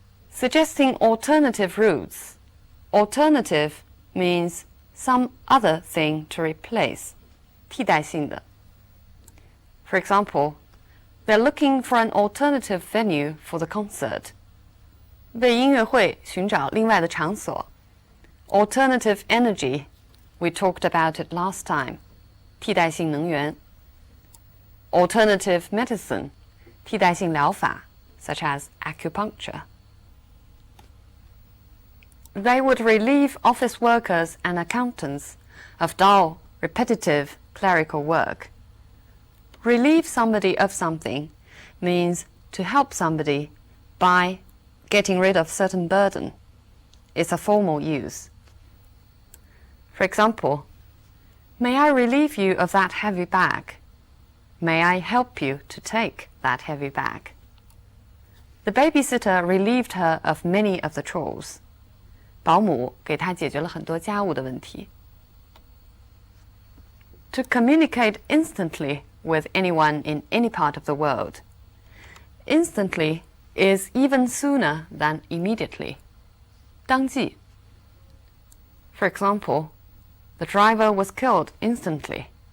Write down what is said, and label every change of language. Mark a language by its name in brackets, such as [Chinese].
[English] Suggesting alternative routes. Alternative means some other thing to replace. [Chinese] 替代性的. [English] For example, they're looking for an alternative venue for the concert. [Chinese] 为音乐会寻找另外的场所. [English] Alternative energy, we talked about it last time. [Chinese] 替代性能源. [English] Alternative medicine, [Chinese] 替代性疗法, [English] such as acupuncture. They would relieve office workers and accountants of dull, repetitive clerical work. Relieve somebody of something means to help somebody by getting rid of certain burden. It's a formal use. For example, may I relieve you of that heavy bag? May I help you to take that heavy bag? The babysitter relieved her of many of the chores. [Chinese] 保姆给她解决了很多家务的问题。 [English] To communicate instantly with anyone in any part of the world. Instantly is even sooner than immediately. [Chinese] 当即. [English] For example, the driver was killed instantly.